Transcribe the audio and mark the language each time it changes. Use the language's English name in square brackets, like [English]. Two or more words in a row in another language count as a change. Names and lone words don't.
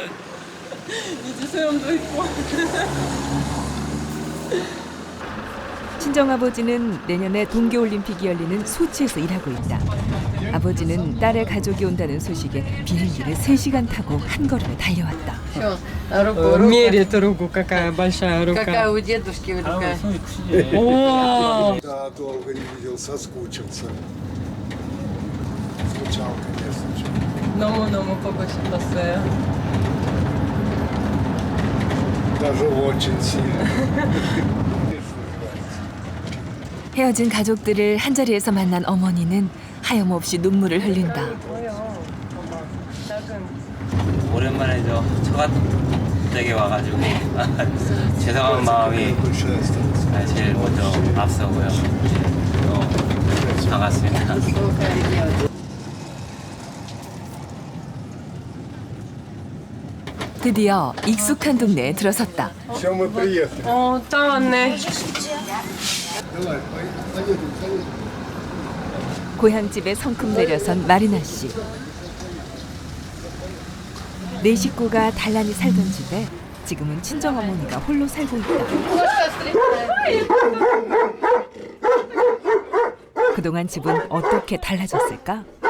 [Korean] 이제 소염도 있고. 친정아버지는 내년에 동계올림픽이 열리는 소치에서 일하고 있다. 아버지는 딸의 가족이 온다는 소식에 비행기를 3시간 타고 한 걸음에 달려왔다. [Russian] Мерит руку, какая большая рука. Какая у дедушки рука. О, Да, долго не видел, соскучился. Скучал, конечно же. [Korean] 너무너무 보고 싶었어요. [Russian] Даже очень сильно. [Korean] 헤어진 가족들을 한자리에서 만난 어머니는 하염없이 눈물을 흘린다. 오랜만에 저 처갓댁에 와가지고 죄송한 마음이 [Russian] Большая осталась. [Korean] 제일 먼저 앞서고요. 반갑습니다. 드디어 익숙한 동네에 들어섰다. [Russian] Все, мы приехали. О, Танне. Давай, поедем. [Korean] 고향집에 성큼 내려선 마리나 씨. 네 식구가 단란히 살던 집에 지금은 친정어머니가 홀로 살고 있다. 그동안 집은 어떻게 달라졌을까?